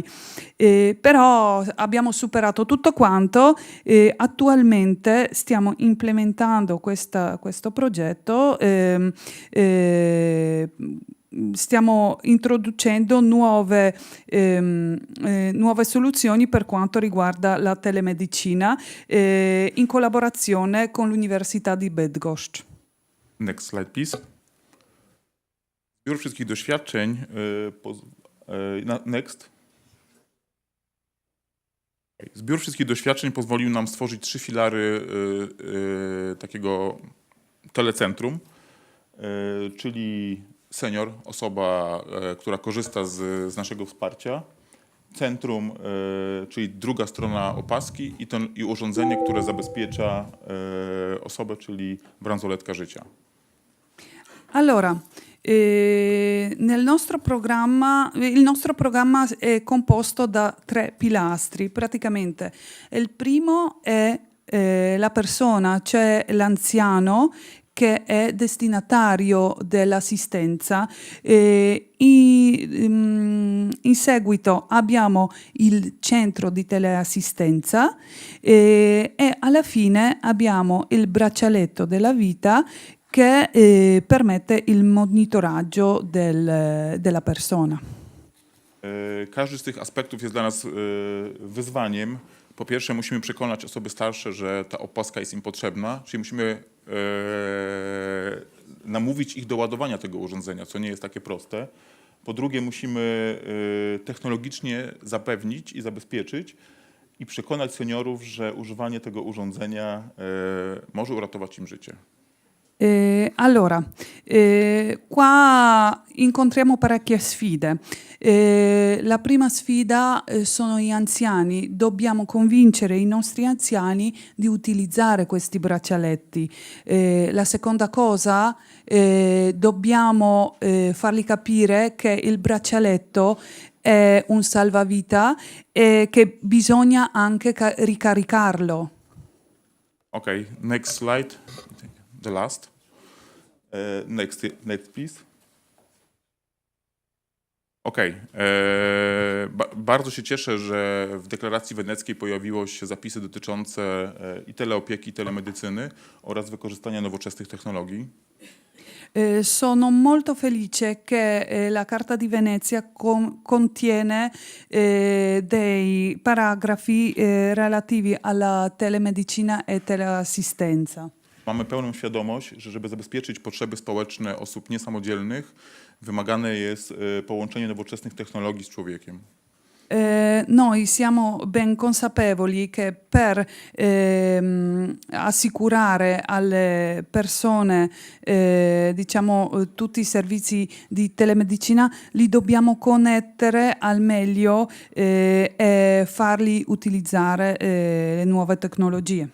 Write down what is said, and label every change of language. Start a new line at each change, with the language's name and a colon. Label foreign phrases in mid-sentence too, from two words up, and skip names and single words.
Italian: Però abbiamo superato tutto quanto e attualmente stiamo implementando questo progetto. Stiamo introducendo nuove soluzioni per quanto riguarda la telemedicina in collaborazione con l'Università di Bydgoszcz.
English: Next slide, please.
Polish: Zbiór wszystkich doświadczeń.
English: Next.
Polish: Zbiór wszystkich doświadczeń pozwolił nam stworzyć 3 filary takiego telecentrum, czyli senior, osoba, która korzysta z naszego wsparcia, centrum, czyli druga strona opaski i urządzenie, które zabezpiecza osobę, czyli bransoletka życia.
Italian: Allora, il nostro programma è composto da 3 pilastri, praticamente. Il primo è la persona, cioè l'anziano, che è destinatario dell'assistenza. In seguito abbiamo il centro di teleassistenza e alla fine abbiamo il braccialetto della vita che permette il monitoraggio della persona.
Polish: Każdy z tych aspektów jest dla nas wyzwaniem, Po pierwsze, musimy przekonać osoby starsze, że ta opaska jest im potrzebna, czyli musimy namówić ich do ładowania tego urządzenia, co nie jest takie proste. Po drugie, musimy technologicznie zapewnić i zabezpieczyć i przekonać seniorów, że używanie tego urządzenia może uratować im życie.
Italian: Allora, qua incontriamo parecchie sfide. La prima sfida sono gli anziani. Dobbiamo convincere i nostri anziani di utilizzare questi braccialetti. La seconda cosa, dobbiamo fargli capire che il braccialetto è un salvavita e che bisogna anche ricaricarlo.
English: Okay, next slide. The last. Next, please.
Polish: Okej. Bardzo się cieszę, że w deklaracji weneckiej pojawiły się zapisy dotyczące i teleopieki, i telemedycyny oraz wykorzystania nowoczesnych technologii.
Italian: Sono molto felice che la Carta di Venezia contiene dei paragrafi relativi alla telemedicina e teleassistenza.
Polish: Mamy pełną świadomość, że żeby zabezpieczyć potrzeby społeczne osób niesamodzielnych, wymagane jest połączenie nowoczesnych technologii z człowiekiem.
Italian: Noi siamo ben consapevoli che per assicurare alle persone diciamo tutti i servizi di telemedicina li dobbiamo connettere al meglio e farli utilizzare le nuove tecnologie.